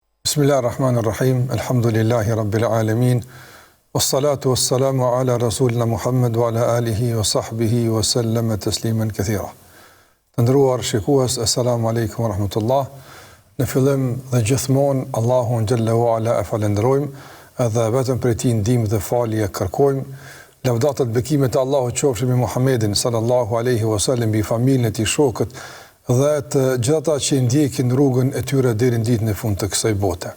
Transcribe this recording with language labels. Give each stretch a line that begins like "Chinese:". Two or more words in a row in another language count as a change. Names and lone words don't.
Arabic: بسم الله الرحمن الرحيم الحمد لله رب العالمين والصلاة والسلام على رسولنا محمد وعلى آله وصحبه وسلم تسليما كثيرا.
Albanian: Të nderuar shikues,
Arabic: السلام عليكم ورحمة الله.
Albanian: Në fillim dhe gjithmonë Allahun
Arabic: جل وعلا
Albanian: e falenderojmë dhe vetëm prej tij ndihmë dhe falje kërkojmë. Lavdatat bekimet e Allahut qofshin me Muhammedin
Arabic: صلى الله عليه وسلم,
Albanian: bi familjen e tij, shokët dhe të gjithata që ndjekin rrugën e tyre deri në ditën e fundit të kësaj bote.